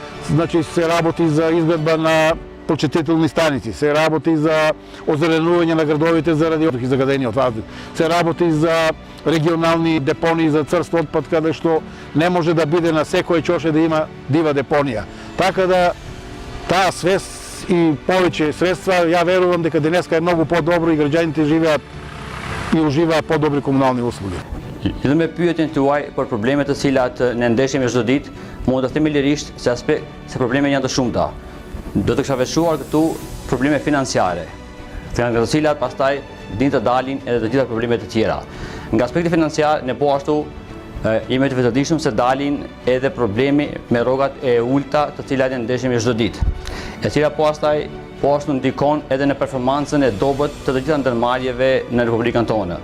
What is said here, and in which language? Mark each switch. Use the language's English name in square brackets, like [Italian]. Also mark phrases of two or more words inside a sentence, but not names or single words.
[Macedonian] Значи се работи за изградба на почетителни станици, се работи за озеленување на градовите заради загадениот воздух, се работи за регионални депонии за црст отпад, каде што не може да биде на секој чоше да има дива депонија. Така да таа свест и повеќе средства, ја верувам дека денеска е многу подобро и граѓаните живеат и уживаат подобри комунални услуги. [Albanian] Edhe me pyetjen tuaj për problemet të cilat ne ndeshemi çdo ditë, mund të themi lirisht se problemet janë të shumta. Do të kisha veçuar këtu probleme financiare, nga të cilat pastaj din të dalin edhe të gjitha problemet të tjera. Nga aspekti financiar, ne po ashtu jemi të vetëdijshëm se dalin edhe problemi me rrogat e ulta të cilat ne ndeshemi çdo ditë, e cila po ashtu ndikon edhe në performancën e dobët të të gjitha ndërmarrjeve në Republikën tonë.